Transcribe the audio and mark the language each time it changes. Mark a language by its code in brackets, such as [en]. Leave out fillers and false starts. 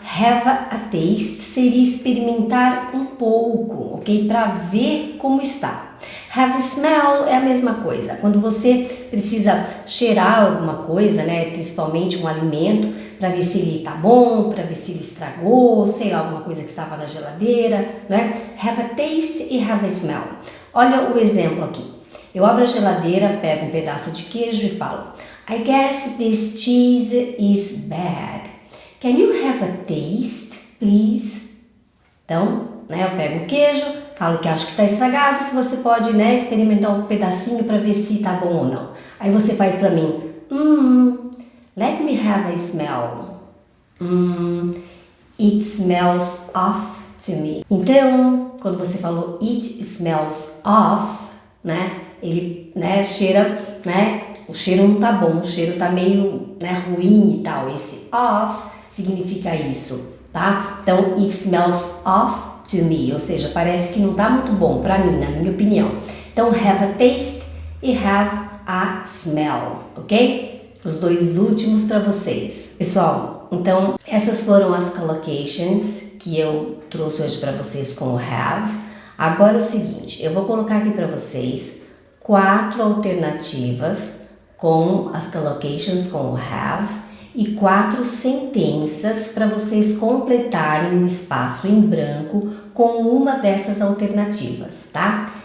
[pt] Have a taste seria experimentar um pouco, ok? Para ver como está. Have a smell é a mesma coisa. Quando você precisa cheirar alguma coisa, né? Principalmente um alimento, para ver se ele está bom, para ver se ele estragou, sei lá, alguma coisa que estava na geladeira, né? [en] Have a taste e have a smell. [pt] Olha o exemplo aqui. Eu abro a geladeira, pego um pedaço de queijo e falo: [en] I guess this cheese is bad. Can you have a taste, please? [pt] Então, né, eu pego o queijo, falo que acho que está estragado, se você pode, né, experimentar um pedacinho para ver se está bom ou não. Aí você faz para mim: [en] let me have a smell. It smells off to me. [pt] Então, quando você falou it smells off, né, ele, né, cheira, né, o cheiro não tá bom, o cheiro tá meio, né, ruim e tal. Esse off significa isso, tá? Então, it smells off to me, ou seja, parece que não tá muito bom para mim, na minha opinião. [en] Então, have a taste e have a smell, ok? [pt] Os dois últimos para vocês. Pessoal, então, essas foram as collocations que eu trouxe hoje para vocês com o have. Agora é o seguinte, eu vou colocar aqui para vocês 4 alternativas com as collocations com o have e 4 sentenças para vocês completarem o espaço em branco com uma dessas alternativas, tá?